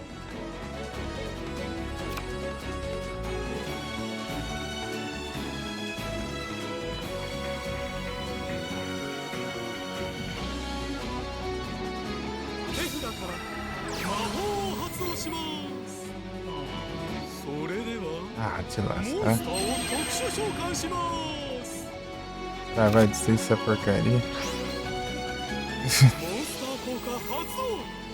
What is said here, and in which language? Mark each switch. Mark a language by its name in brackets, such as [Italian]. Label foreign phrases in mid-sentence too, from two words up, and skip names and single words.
[Japanese] 手札から魔法を発動します。それでは [Portuguese] Ah, te [Japanese] モン [Portuguese] lasca. [Japanese] スターを特殊召喚します。 [Portuguese] Tá, vai dizer essa porcaria. [Japanese] モンスター効果発動。